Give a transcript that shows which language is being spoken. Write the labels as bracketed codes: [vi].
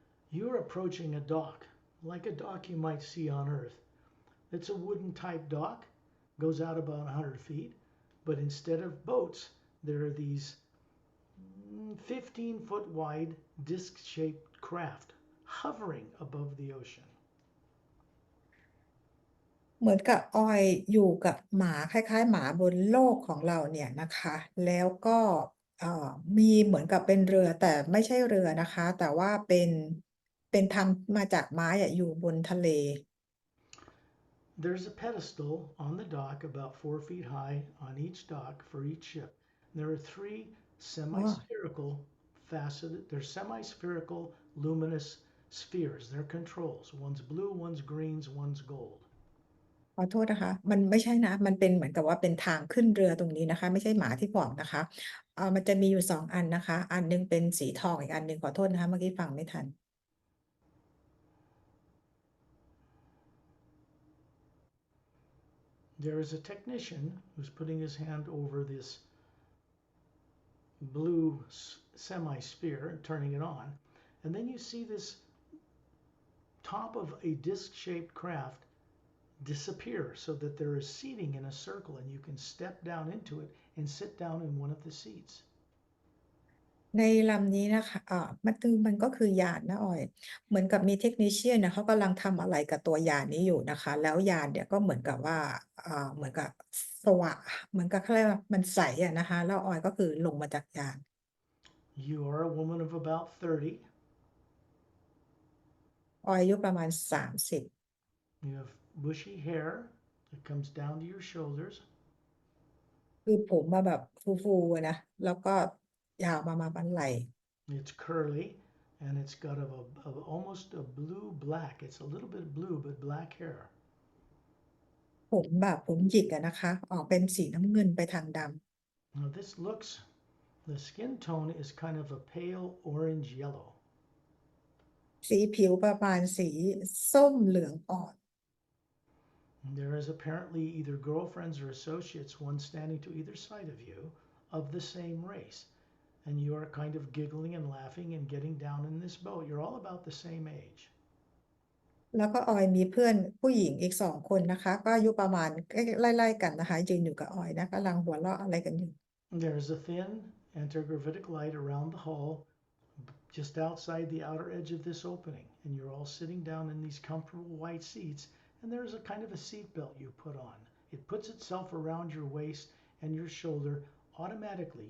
[en] You're approaching a dock, like a dock you might see on Earth. It's a wooden type dock, goes out about 100 feet, but instead of boats, there are these 15-foot wide disc-shaped craft hovering above the ocean. [th] เหมือนกับออยอยู่กับหมาคล้ายๆหมาบนโลกของเราเนี่ยนะคะแล้วก็มีเหมือนกับเป็นเรือแต่ไม่ใช่เรือนะคะแต่ว่าเป็น เป็นทำมาจากไม้อะอยู่บนทะเล [en] There's a pedestal on the dock about 4 feet high on each dock for each ship. There are three อ๋อ semi-spherical they're semi-spherical luminous spheres. They're controls. One's blue, one's green, one's gold. [th] ขอโทษนะคะมันไม่ใช่นะมันเป็นเหมือนกับว่าเป็นทางขึ้นเรือตรงนี้นะคะไม่ใช่หมาที่บอกนะคะมันจะมีอยู่2อันนะคะอันหนึ่งเป็นสีทองอีกอันหนึ่งขอโทษนะคะเมื่อกี้ฟังไม่ทัน [en] There is a technician who's putting his hand over this blue semi-sphere and turning it on. And then you see this top of a disc-shaped craft disappear so that there is seating in a circle and you can step down into it and sit down in one of the seats. [th] ในลำนี้นะคะมันก็คือยานนะออยเหมือนกับมี technician น่ะเขากำลังทำอะไรกับตัวยานนี้อยู่นะคะแล้วยานเนี่ยก็เหมือนกับว่าเหมือนกับสว่างเหมือนกับเขาเรียกว่ามันใสอะนะคะแล้วออยก็คือลงมาจากยาน [en] You are a woman of about 30. [th] ออยอายุประมาณ30 [en] You have bushy hair that comes down to your shoulders. [th] คือผมอะแบบฟูๆอะนะแล้วก็ยาวมาบันไหล่ [en] It's curly and it's got almost a blue black. It's a little bit blue, but black hair. [th] ผมแบบผมหยิกอะนะคะออกเป็นสีน้ำเงินไปทางดำ [en] Now, the skin tone is kind of a pale orange yellow. [th] สีผิวประมาณสีส้มเหลืองอ่อน [en] There is apparently either girlfriends or associates, one standing to either side of you, of the same race. And you are kind of giggling and laughing and getting down in this boat. You're all about the same age. [th] แล้วก็ออยมีเพื่อนผู้หญิงอีก2คนนะคะก็อายุประมาณใกล้ไล่ๆกันนะคะยืนอยู่กับออยนะกำลังหัวเราะอะไรกันอยู่ [en] There's a thin antigravitic light around the hull just outside the outer edge of this opening. And you're all sitting down in these comfortable white seats. And there's a kind of a seat belt you put on. It puts itself around your waist and your shoulder automatically.